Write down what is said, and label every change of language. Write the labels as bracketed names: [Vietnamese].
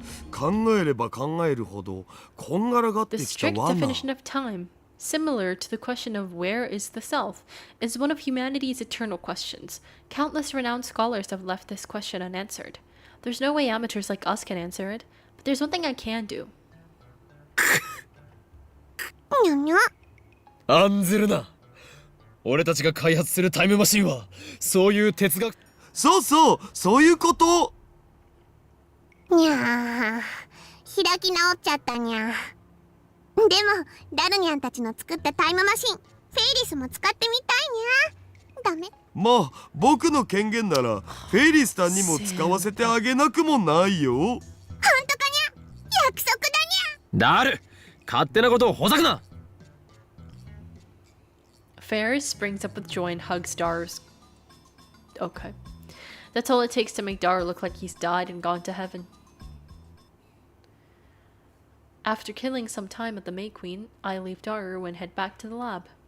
[Japanese] 考えれば考えるほどこんがらがって [English] The [Japanese] きた [English] strict [Japanese] わな。 [English] definition of time, similar to the question of where is the self, is one of humanity's eternal questions. Countless renowned scholars have left this question unanswered. There's no way amateurs like us can answer it, but there's one thing I can do. [Japanese] にゃにゃ。案ずるな。俺たちが開発するタイムマシンはそういう哲学。そういうこと。にゃー、開き直っちゃったにゃ。でもダルニャンたちの作ったタイムマシンフェイリスも使ってみたいにゃ。ダメ。まあ僕の権限ならフェイリスタンにも使わせてあげなくもないよ。ほんとかにゃ。約束だにゃ。だる勝手なことをほざくな。 [English] Ferris springs up with joy and hugs Daru's. Okay. That's all it takes to make Daru look like he's died and gone to heaven. After killing some time at the May Queen, I leave Daru and head back to the lab.